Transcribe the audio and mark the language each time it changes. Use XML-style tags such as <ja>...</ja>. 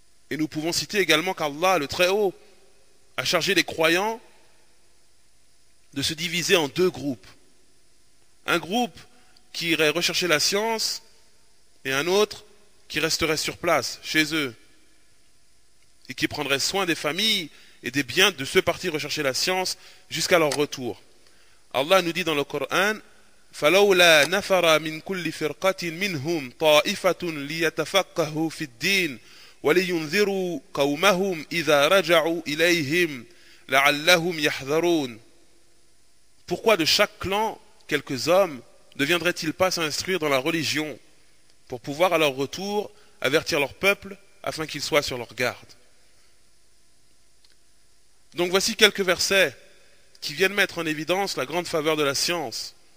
<fr>Et nous pouvons citer également qu'Allah, le Très-Haut, a chargé les croyants de se diviser en deux groupes. Un groupe qui irait rechercher la science et un autre qui resterait sur place, chez eux, et qui prendrait soin des familles et des biens de ceux partis rechercher la science jusqu'à leur retour.</fr> <ar>Allah nous dit dans le Coran فَلَوْلَا نَفَرَ مِنْ كُلِّ فِرْقَةٍ مِنْهُمْ طَائِفَةٌ لِيَتَفَقَّهُوا فِي الدِّينِ وَلِيُنذِرُوا قَوْمَهُمْ إِذَا رَجَعُوا إِلَيْهِمْ لَعَلَّهُمْ يَحْذَرُونَ.</ar> <fr>Pourquoi de chaque clan, quelques hommes ne viendraient-ils pas s'instruire dans la religion pour pouvoir à leur retour avertir leur peuple afin qu'ils soient sur leur garde? Donc voici quelques versets qui viennent mettre en évidence la grande faveur de la science.</fr>